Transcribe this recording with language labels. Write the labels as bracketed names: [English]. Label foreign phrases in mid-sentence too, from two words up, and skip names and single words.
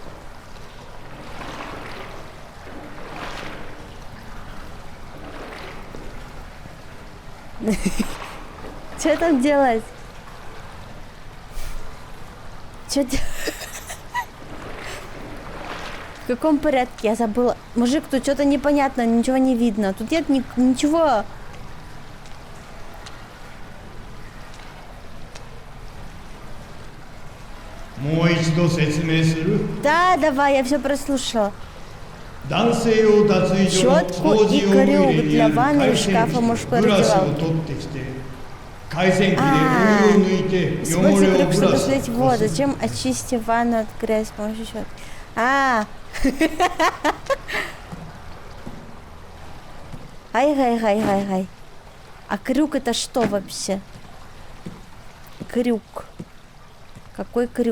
[Russian] Что там делать? Что делать? В каком порядке? Я забыла. Мужик, тут что-то непонятно, ничего не видно. Тут нет ничего. [Japanese] もう一度説明する。 [Russian] Да, давай, я все прослушала. [Japanese] 男性用脱衣所の掃除用具入れにある回線機とブラシを取ってきて、回線機でお湯を抜いて汚 [Russian] Используй [Japanese] れを [Russian] крюк, [Japanese] ブ [Russian] чтобы [Japanese] ラシ [Russian] слить [Japanese] で [Russian] воду. [Japanese] こす。 [Russian] Зачем очисти ванну от грязи с помощью щетки? А. Ай-гай-гай-гай-гай. А крюк это что вообще? Крюк. Какой крюк?